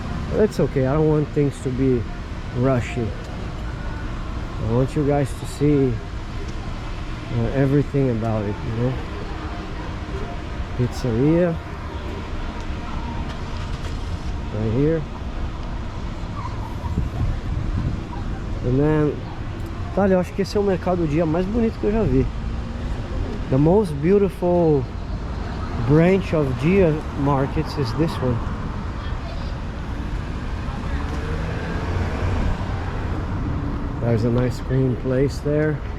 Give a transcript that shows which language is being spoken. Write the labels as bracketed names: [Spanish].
[English] But it's okay, I don't want things to be rushy. I want you guys to see everything about it, you know. Pizzeria right here, and then, [Portuguese] tá, eu acho que esse é o mercado dia mais bonito que eu já vi. [English] The most beautiful branch of Dia markets is this one. There's a nice green place there.